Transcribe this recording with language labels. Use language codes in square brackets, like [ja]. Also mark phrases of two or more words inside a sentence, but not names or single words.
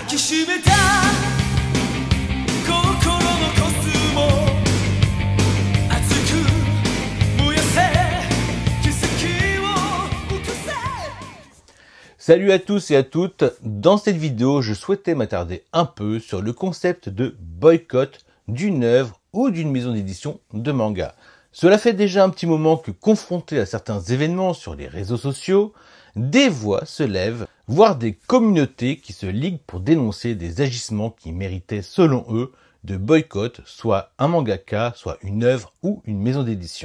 [ja] きしめた心のコスモ熱く燃やせ奇跡を起こせ。 [fr] Salut à tous et à toutes, dans cette vidéo je souhaitais m'attarder un peu sur le concept de boycott d'une œuvre ou d'une maison d'édition de manga. Cela fait déjà un petit moment que confronté à certains événements sur les réseaux sociaux, des voix se lèvent, voire des communautés qui se liguent pour dénoncer des agissements qui méritaient selon eux de boycott, soit un mangaka, soit une œuvre ou une maison d'édition.